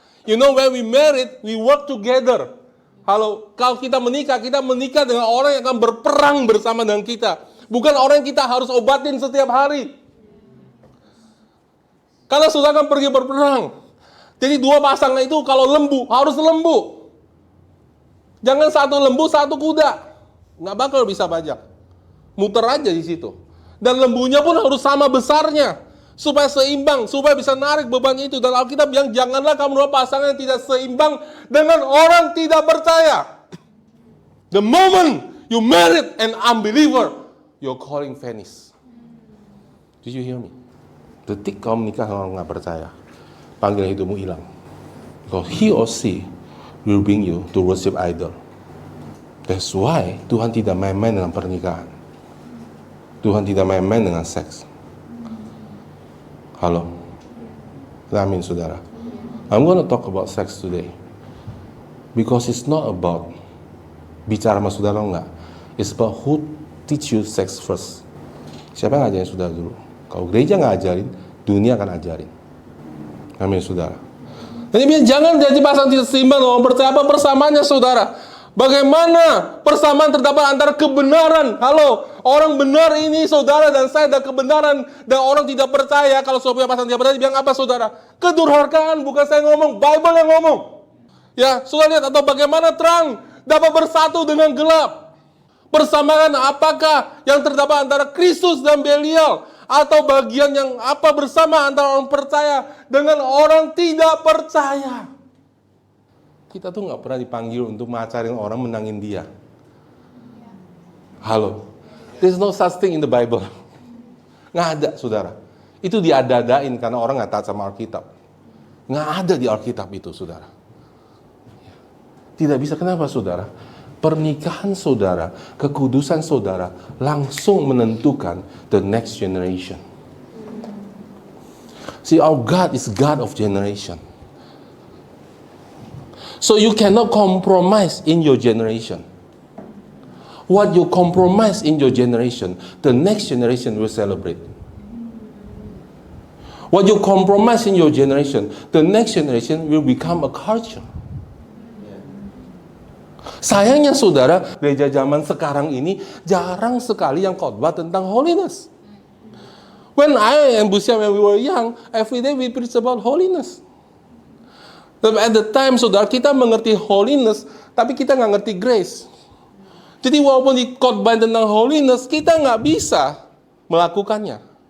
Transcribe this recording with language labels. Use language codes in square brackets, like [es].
[en] You know, when we married, we work together. [id] Halo, kalau kita menikah dengan orang yang akan berperang bersama dengan kita. Bukan orang yang kita harus obatin setiap hari. Karena saudara akan pergi berperang. Jadi 2 pasangan itu kalau lembu, harus lembu. Jangan satu lembu, satu kuda. Nggak bakal bisa bajak. Muter aja di situ. Dan lembunya pun harus sama besarnya. Supaya seimbang, supaya bisa narik beban itu. Dan Alkitab bilang, janganlah kamu dua pasangan yang tidak seimbang dengan orang tidak percaya. [en] The moment you married an unbeliever, your calling vanish. Did you hear me? [id] Detik kau menikah dengan orang nggak percaya, panggilan hidupmu hilang. [en] Because he or she will bring you to worship idol. That's why [id] Tuhan tidak main-main dengan pernikahan. Tuhan tidak main-main dengan seks. Halo, amin, saudara. [en] I'm going to talk about sex today because it's not about [id] bicara sama saudara enggak. [en] It's about who teach you sex first. [id] Siapa yang ngajarin saudara dulu? Kalau gereja nggak ajarin, dunia akan ajarin. Amin, saudara. Jadi jangan jadi pasangan tidak seimbang. Orang percaya apa persamaannya, saudara? Bagaimana persamaan terdapat antara kebenaran? Halo, orang benar ini saudara dan saya ada kebenaran. Dan orang tidak percaya, kalau sudah punya pasangan tidak percaya, bilang apa saudara? Kedurhakaan, bukan saya ngomong, Bible yang ngomong. Ya, sudah lihat atau bagaimana terang dapat bersatu dengan gelap. Persamaan apakah yang terdapat antara Kristus dan Belial? Atau bagian yang apa bersama antara orang percaya dengan orang tidak percaya? Kita tuh nggak pernah dipanggil untuk ngacarin orang menangin dia. [en] Halo, there's no such thing in the Bible. [id] Nggak ada, saudara. Itu diada-adain karena orang nggak taat sama Alkitab. Nggak ada di Alkitab itu, saudara. Tidak bisa, kenapa, saudara? Pernikahan saudara, kekudusan saudara langsung menentukan [en] the next generation. See, our God is God of generation. So you cannot compromise in your generation. What you compromise in your generation, the next generation will celebrate. What you compromise in your generation, the next generation will become a culture. [id] Sayangnya saudara, gereja zaman sekarang ini jarang sekali yang khotbah tentang holiness. [en] When I and Busia, when we were young, every day we preach about holiness. At the time, [id] saudara, kita mengerti holiness, tapi kita nggak ngerti grace. Jadi walaupun dikhotbah tentang holiness, kita nggak bisa melakukannya.